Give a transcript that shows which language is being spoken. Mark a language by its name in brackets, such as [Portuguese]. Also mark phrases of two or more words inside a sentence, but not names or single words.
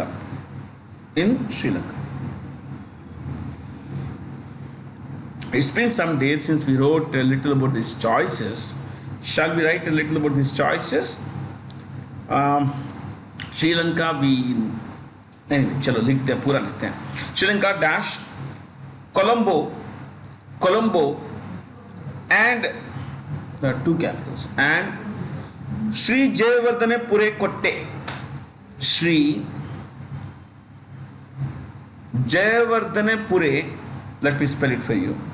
[English] In Sri Lanka. It's been some days since we wrote a little about these choices. Shall we write a little about these choices? [Hindi] Sri Lanka, anyway, चलो लिखते हैं, पूरा लिखते हैं. [English] Sri Lanka dash Colombo, and there are two capitals, and Sri Jayavardhane Pure Kotte. Sri Jayavardhane Pure, let me spell it for you.